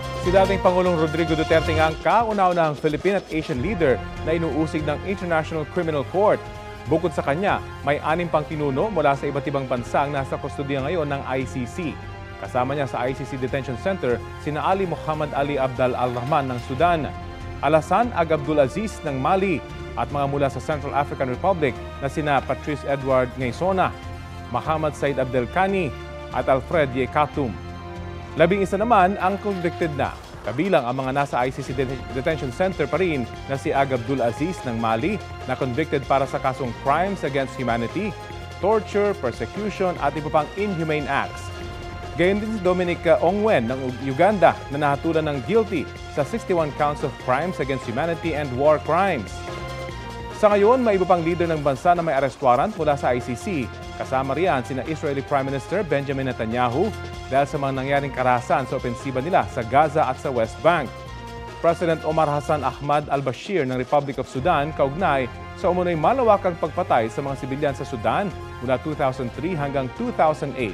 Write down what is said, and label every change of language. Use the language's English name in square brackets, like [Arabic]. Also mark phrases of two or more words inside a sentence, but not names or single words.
[Filipino] Si dating Pangulong Rodrigo Duterte nga ang kauna-unahang Philippine at [English] Asian leader [Filipino] na inuusig ng International Criminal Court. Bukod sa kanya, may 6 pang pinuno mula sa iba't ibang bansa ang nasa kustodiya ngayon ng ICC. Kasama niya sa ICC Detention Center sina Ali Muhammad Ali Abdal Al-Rahman ng Sudan, Alassane Ag Abdul Aziz ng Mali at mga mula sa Central African Republic na sina Patrice Edward Ngaysona, Mohamed Said Abdelkani at Alfred Yekatum. 11 naman ang convicted na. Kabilang ang mga nasa ICC Detention Center pa rin na si Ag Abdul Aziz ng Mali na convicted para sa kasong [English] crimes against humanity, torture, persecution [Filipino] at iba pang [English] inhumane acts. [Filipino] Gayon din si Dominic Ongwen ng Uganda na nahatulan ng guilty sa 61 [English] counts of crimes against humanity and war crimes. [Filipino] Sa ngayon, may iba pang leader ng bansa na may arrest warrant mula sa ICC. Kasama riyan sina Israeli Prime Minister Benjamin Netanyahu dahil sa mga nangyaring karahasan sa opensiba nila sa Gaza at sa West Bank. President Omar Hassan Ahmad al-Bashir ng Republic of Sudan kaugnay sa umunoy malawakang pagpatay sa mga sibilyan sa Sudan mula 2003 hanggang 2008.